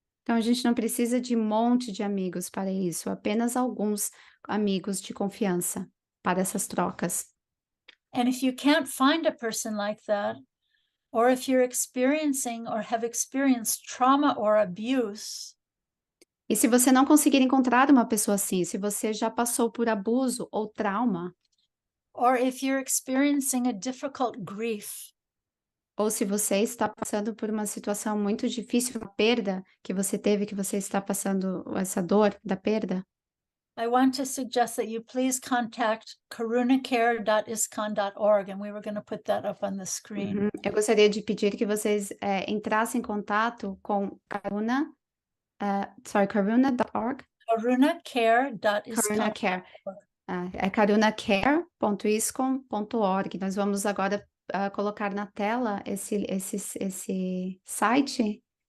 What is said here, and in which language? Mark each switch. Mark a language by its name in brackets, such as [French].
[Portuguese] Então a gente não precisa de um monte de amigos para isso, apenas alguns amigos de confiança para essas trocas. [English] And if you can't find a person like that, or if you're experiencing or have experienced trauma or abuse, [Portuguese] e se você não conseguir encontrar uma pessoa assim, se você já passou por abuso ou trauma, [English] or if you're experiencing a difficult grief, [Portuguese] ou se você está passando por uma situação muito difícil, uma perda que você teve, que você está passando essa dor da perda, [English] I want to suggest that you please contact karunacare.iskcon.org, and we were going to put that up on the screen. [Portuguese] eu gostaria de pedir que vocês entrassem em contato com karuna.org, [English] karunacare.iskcon. [Portuguese] Karuna Care. É karunacare.iscon.org. Nós vamos agora colocar na tela esse site.